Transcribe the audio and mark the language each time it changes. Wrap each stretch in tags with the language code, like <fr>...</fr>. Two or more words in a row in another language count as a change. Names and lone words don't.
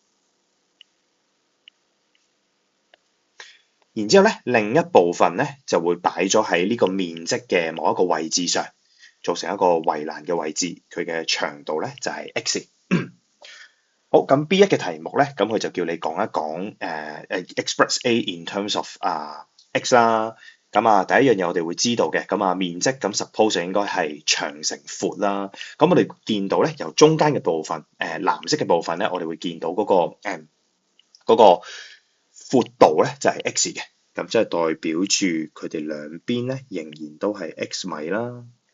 <yue>然之後咧，另一部分咧就會擺咗喺呢個面積嘅某一個位置上，做成一個圍欄嘅位置。佢嘅長度咧就係 x。好，咁 B1 嘅題目咧，咁佢就叫你講一講</yue> <en>express A in terms of x</en> <yue>啦。咁啊，第一樣嘢我哋會知道嘅，咁啊面積咁 suppose 應該係長乘闊啦。咁我哋見到咧，由中間嘅部分，藍色嘅部分咧，我哋會見到嗰個闊度咧就係 x 嘅，咁即係代表住佢哋兩邊咧仍然都係 x 米啦。</yue>